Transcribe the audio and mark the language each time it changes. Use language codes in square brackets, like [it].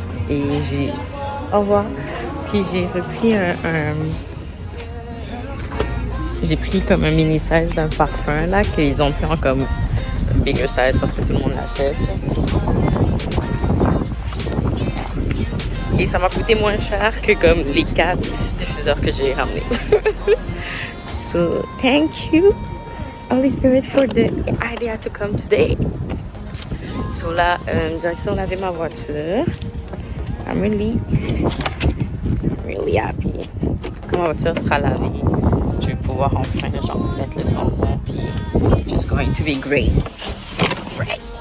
[fr] Et au revoir. Puis j'ai repris j'ai pris comme un [en] mini size [fr] d'un parfum là qu'ils ont pris en comme [en] bigger size [fr] parce que tout le monde l'achète. Et ça m'a coûté moins cher que comme les 4 diffuseurs que j'ai ramenés. [en] So thank you Holy Spirit for the idea to come today. [fr] So là, direction laver ma voiture. [en] I'm really happy. [fr] Quand ma voiture sera lavée, je vais pouvoir enfin genre mettre le son bon, puis [en] just going to be great. Right.